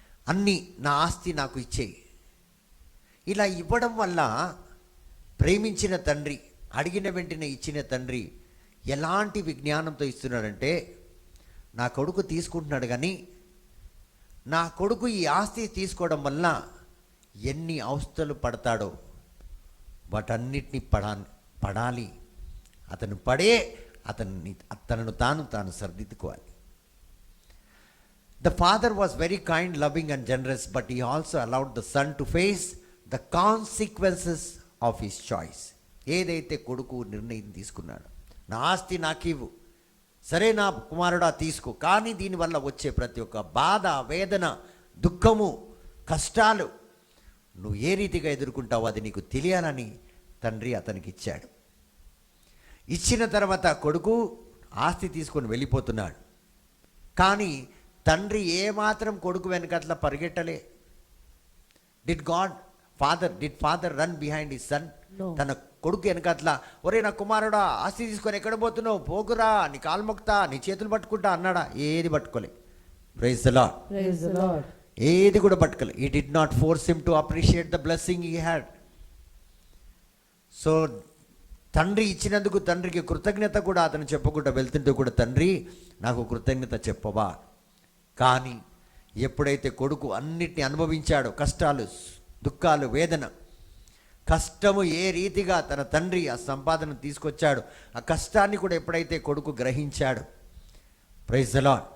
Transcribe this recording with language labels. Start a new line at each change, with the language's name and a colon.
Telugu: అన్నీ, నా ఆస్తి నాకు ఇచ్చేయి. ఇలా ఇవ్వడం వల్ల ప్రేమించిన తండ్రి, అడిగిన వెంటనే ఇచ్చిన తండ్రి ఎలాంటి విజ్ఞానంతో ఇస్తున్నాడంటే, నా కొడుకు తీసుకుంటున్నాడు కానీ నా కొడుకు ఈ ఆస్తి తీసుకోవడం వల్ల ఎన్ని అవస్థలు పడతాడో వాటన్నిటిని పడాలి, అతను పడే తనను తాను సరిదిద్దుకోవాలి.
English: The father was very kind, loving and generous, but he also allowed the son to face the consequences of his choice.
Telugu: ఏదైతే కొడుకు నిర్ణయం తీసుకున్నాడు, నా ఆస్తి నాకివ్వు, సరే నా కుమారుడా తీసుకో, కానీ దీనివల్ల వచ్చే ప్రతి ఒక్క బాధ, వేదన, దుఃఖము, కష్టాలు నువ్వు ఏ రీతిగా ఎదుర్కొంటావో అది నీకు తెలియాలని తండ్రి అతనికి ఇచ్చాడు. ఇచ్చిన తర్వాత కొడుకు ఆస్తి తీసుకొని వెళ్ళిపోతున్నాడు. కానీ తండ్రి ఏమాత్రం కొడుకు వెనకట్లా పరిగెట్టలే.
English: Did father run behind his son?
Telugu: తన కొడుకు వెనకట్లా, ఒరే నా కుమారుడా ఆస్తి తీసుకొని ఎక్కడ పోతున్నావు, పోకురా, నీ కాలు మొక్తా, నీ చేతులు పట్టుకుంటా అన్నాడా? ఏది పట్టుకోలే.
English: Praise the Lord. Praise the Lord.
Telugu: ఏది కూడా పట్టుకోలే.
English: He did not force him to appreciate the blessing he had.
Telugu: So తండ్రి ఇచ్చినందుకు తండ్రికి కృతజ్ఞత కూడా అతను చెప్పకుండా వెళ్తుంటే కూడా, తండ్రి నాకు కృతజ్ఞత చెప్పవా? కానీ ఎప్పుడైతే కొడుకు అన్నిటిని అనుభవించాడో, కష్టాలు, దుఃఖాలు, వేదన, కష్టము ఏ రీతిగా తన తండ్రి ఆ సంపాదన తీసుకొచ్చాడు, ఆ కష్టాన్ని కూడా ఎప్పుడైతే కొడుకు గ్రహించాడు,
English: Praise the Lord.